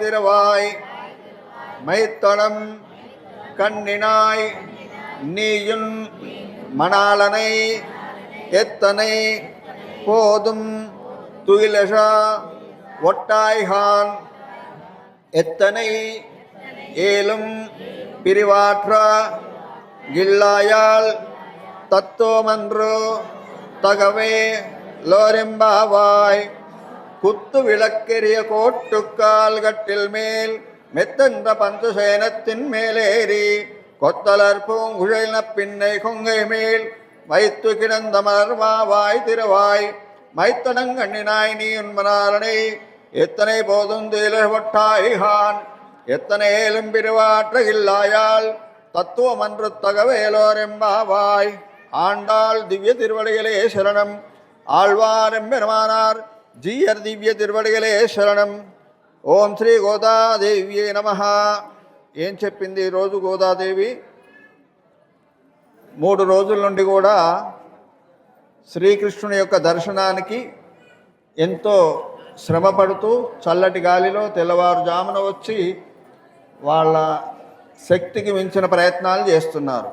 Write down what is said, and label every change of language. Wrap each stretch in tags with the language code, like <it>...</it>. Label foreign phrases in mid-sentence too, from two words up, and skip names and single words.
<ta>திருவாய் மைத்தடம் கண்ணினாய் நீயுன் மணாலனை எத்தனை போதும் துயிலஷா ஒட்டாய்கான் எத்தனை ஏலும் பிரிவாற்றா இல்லாயால் தத்துவமன்று தகவே லோரெம்பாவாய். குத்து விளக்கெரிய கோட்டுக்கால் கட்டில் மேல் மெத்தென்ற பஞ்சசேனத்தின் மேலேறி கொத்தலர் பூங்குழல் நப்பின்னை கொங்கை மேல் வைத்து கிடந்த மலர்வாய் திருவாய் மைத்தடங்கண்ணினாய் நீ உன்மனாரனை எத்தனை போதும் துயிலொட்டாய்கான் எத்தனை ஏலும் பிரிவாற்ற இல்லாயால் தத்துவமன்று தகவேலோரெம்பாவாய். ஆண்டாள் திவ்ய திருவடிகளே சரணம். ஆழ்வாரெம்பெருமானார் ஜீயர் திவ்ய திருவடிகளே சரணம்.</ta> <te>ఓం శ్రీ గోదాదేవ్యే నమః. ఏం చెప్పింది ఈరోజు గోదాదేవి? 3 రోజుల నుండి కూడా శ్రీకృష్ణుని యొక్క దర్శనానికి ఎంతో శ్రమపడుతూ చల్లటి గాలిలో తెల్లవారుజామున వచ్చి వాళ్ళ శక్తికి మించిన ప్రయత్నాలు చేస్తున్నారు.</te>